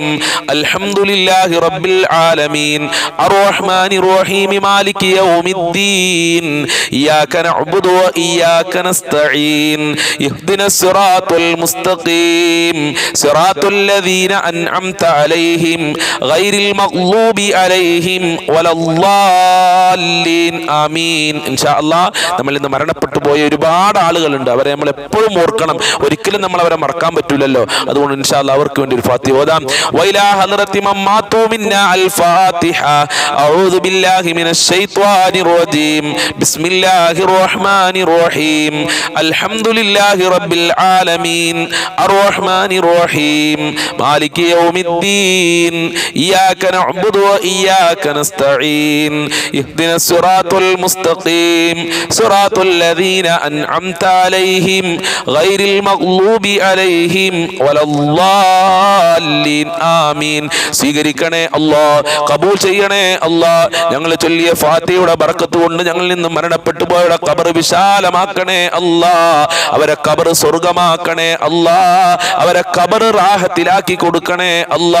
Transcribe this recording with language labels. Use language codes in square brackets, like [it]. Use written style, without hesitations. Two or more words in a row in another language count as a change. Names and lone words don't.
[ar] الحمد لله رب العالمين الرحمن الرحيم مالك يوم الدين إياك نعبد وإياك نستعين اهدنا الصراط المستقيم صراط الذين أنعمت عليهم غير المغضوب عليهم ولا الضالين آمين. إن شاء الله [ml] നമ്മൾ ഇന്ന് മരണപ്പെട്ടു പോയ ഒരുപാട് ആളുകളുണ്ട്. അവരെ നമ്മൾ എപ്പോഴും ഓർക്കണം. ഒരിക്കലും നമ്മൾ അവരെ മറക്കാൻ പറ്റില്ലല്ലോ. അതുകൊണ്ട് [ar] إن شاء الله [ml] അവർക്ക് വേണ്ടി ഒരു ഫാത്തിഹ ഓതാം. [ar] وإلى حضرة من ماتوا منا الفاتحة. أعوذ بالله من الشيطان الرجيم. بسم الله الرحمن الرحيم. الحمد لله رب العالمين الرحمن الرحيم مالك يوم الدين إياك نعبد وإياك نستعين اهدنا الصراط المستقيم صراط الذين أنعمت عليهم غير المغضوب عليهم ولا الضالين ആമീൻ. [ml] സ്വീകരിക്കണേ അല്ലാഹ്, കബൂൽ ചെയ്യണേ അല്ലാഹ്. ഞങ്ങൾ ചൊല്ലിയ ഫാത്തിഹയുടെ ബറക്കത്ത് കൊണ്ട് ഞങ്ങളിൽ നിന്ന് മരണപ്പെട്ടു പോയവരുടെ ഖബർ വിശാലമാക്കണേ അല്ലാ. അവരെ ഖബർ സ്വർഗമാക്കണേ അല്ലാ. അവരെ ഖബർ റാഹത്തിലാക്കി കൊടുക്കണേ അല്ലാ.